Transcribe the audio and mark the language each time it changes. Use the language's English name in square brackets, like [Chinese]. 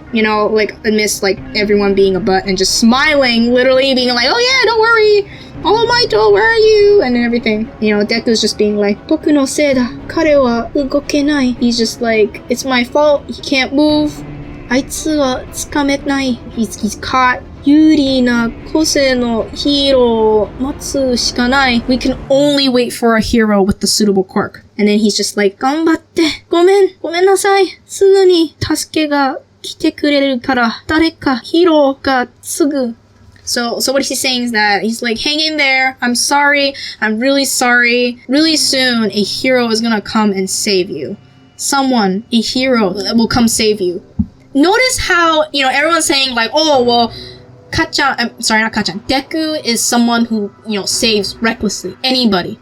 [English] Like, amidst, like, everyone being a butt and just smiling, literally being like, oh yeah, don't worry, All Might, where are you? And everything. Deku's just being like, [Japanese] 僕のせいだ, 彼は動けない. [English] He's just like, it's my fault, he can't move. [Japanese] あいつはつかめない. [English] He's caught. [Japanese] 有利な個性のヒーローを待つしかない. [English] We can only wait for a hero with the suitable quirk. And then he's just like, [Japanese] 頑張って。ごめんなさい。すぐに助けが来てくれるから、誰かヒーローがすぐ. [English] So what he's saying is that he's like, hang in there. I'm sorry. I'm really sorry. Really soon, a hero is gonna come and save you. Someone, a hero, will come save you. Notice how, everyone's saying like, oh, well, Deku is someone who, saves recklessly anybody.